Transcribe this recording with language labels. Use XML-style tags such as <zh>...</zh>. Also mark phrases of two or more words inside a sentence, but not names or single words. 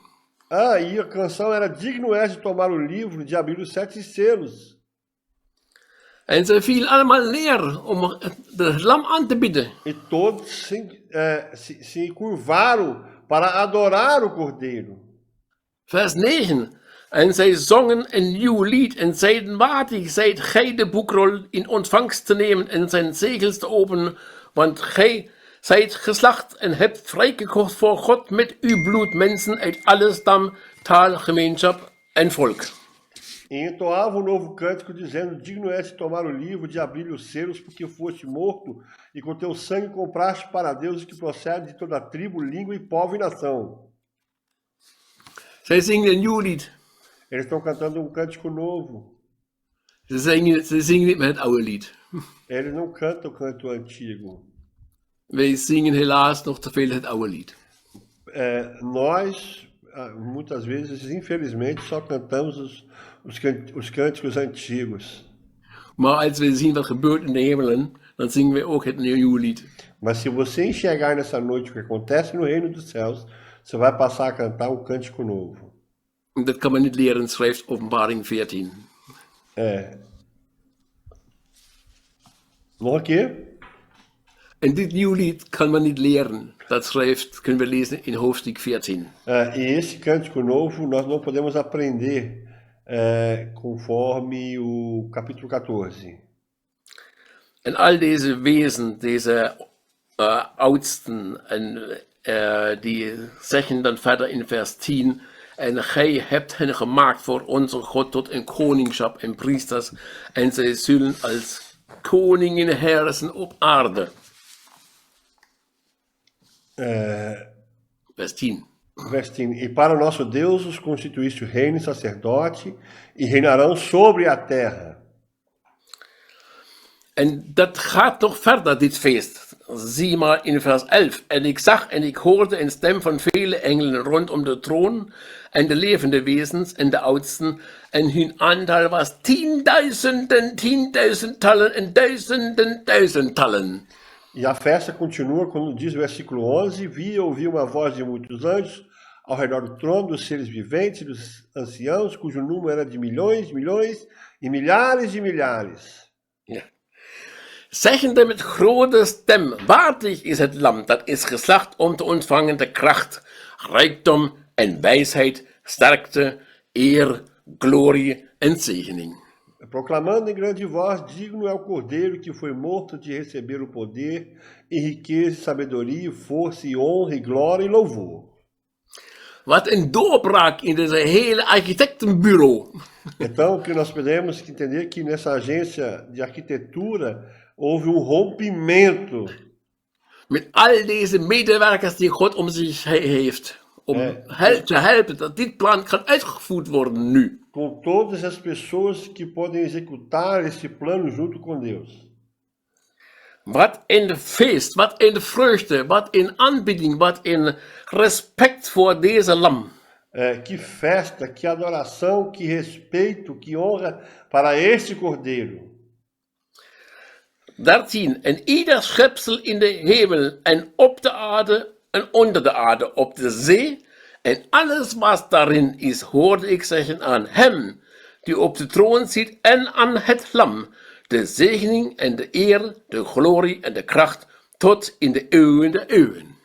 <pt>Ah, e a canção era digno és de tomar o livro, de abrir os 7 selos.</pt> <nl>En ze vielen allemaal neer om de lam aan te bidden.</nl> <pt>E todos se curvaram para adorar o Cordeiro.</pt> <nl>Vers 9. En zij zongen een nieuw lied en zeiden, waardig zijt gij de boekrol in ontvangst te nemen en zijn zegels te openen, want gij zijt geslacht en hebt vrijgekocht voor God met uw bloed mensen uit alle stam, taal, gemeenschap en volk.</nl> <pt>E entoava um novo cântico, dizendo, digno és de tomar o livro, de abrir os selos, porque foste morto, e com teu sangue compraste para Deus os que procedem de toda tribo, língua e povo e nação.</pt> <nl>Zij zingen een nieuw lied.</nl> <pt>Eles estão cantando um cântico novo.</pt> <nl>Ze zingen niet met het oude lied.</nl> <pt>Eles não cantam o canto antigo.</pt> <nl>Wij zingen helaas nog te veel het oude lied.</nl> <pt>Nós, muitas vezes, infelizmente, só cantamos os cânticos antigos.</pt> <nl>Maar als we zien wat gebeurt in de hemelen, dan zingen we ook het nieuwe lied.</nl> <pt>Mas se você enxergar nessa noite o que acontece no reino dos céus, você vai passar a cantar um cântico novo.</pt> <nl>Dat kan men niet leren, schrijft Openbaring 14. Nog een keer? En dit nieuwe lied kan men niet leren. Dat schrijft, kunnen we lezen in hoofdstuk 14.</nl> <pt>E esse cântico novo nós não podemos aprender conforme o capítulo 14.</pt> <nl>En al deze wesen, deze oudsten, en die zeggen dan verder in vers 10, en gij hebt hen gemaakt voor onze God tot een koningschap en priesters, en zij zullen als koningen heersen op aarde. Vers 10. Vers 10.</nl> <pt>E para o nosso Deus os constituíste reino e sacerdote, e reinarão sobre a terra.</pt> <nl>En dat gaat toch verder, dit feest. Zie maar in vers 11. En ik zag en ik hoorde een stem van vele engelen rondom de troon, en de levende wezens en de oudsten, en hun aantal was 10.000, 10.000-tallen en duizenden-duizendtallen.</nl> <pt>E a festa continua quando diz o versículo 11, vi e ouvi uma voz de muitos anjos ao redor do trono, dos seres viventes e dos anciãos, cujo número era de milhões, milhões e milhares de milhares.</pt> <nl>Ja. Zeggende met grote stem, waardig is het lam dat is geslacht om te ontvangen de kracht, rijkdom en wijsheid, sterkte, eer, glorie en zegening.</nl> <pt>Proclamando em grande voz, digno é o Cordeiro que foi morto de receber o poder, e riqueza, sabedoria, força e honra e glória e louvor.</pt> <nl>Wat een doorbraak in deze hele architectenbureau.</nl> <pt>Então, o que nós podemos entender que nessa agência de arquitetura houve rompimento.</pt> <nl>Met al deze medewerkers die God om zich heeft. Om te helpen dat dit plan kan uitgevoerd worden nu.</nl> <pt>Com todas as pessoas que podem executar esse plano junto com Deus.</pt> <nl>Wat een feest, wat een vreugde, wat een aanbidding, wat een respect voor deze lam.</nl> <pt>Que festa, que adoração, que respeito, que honra para este Cordeiro.</pt> <nl>13. En ieder schepsel in de hemel en op de aarde en onder de aarde, op de zee en alles wat daarin is, hoorde ik zeggen aan hem die op de troon zit en aan het lam, de zegening en de eer, de glorie en de kracht tot in de eeuwen der eeuwen.</nl>